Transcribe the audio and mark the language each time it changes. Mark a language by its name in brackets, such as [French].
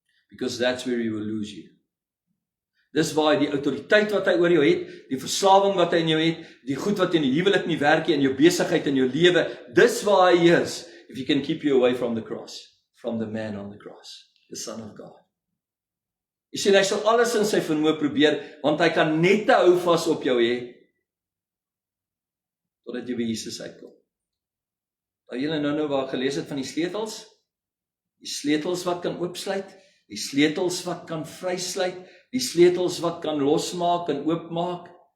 [English] Because that's where he will lose you. [Afrikaans] Dis waar die autoriteit wat hy oor jou het, die verslawing wat hy in jou het, die goed wat in die huwelik nie werk nie, in jou besigheid en jou lewe, dis waar hy is. [English] If he can keep you away from the cross, from the man on the cross, the Son of God. [Afrikaans] Jy sien, hy sal alles in sy vermoë probeer, want hy kan net te hou vas op jou hê, totdat jy by Jesus uitkom. Nou julle nou waar gelees het van die sleutels wat kan oopsluit, die sleutels wat kan vrysluit, die sleutels wat kan losmaak en oopmaak.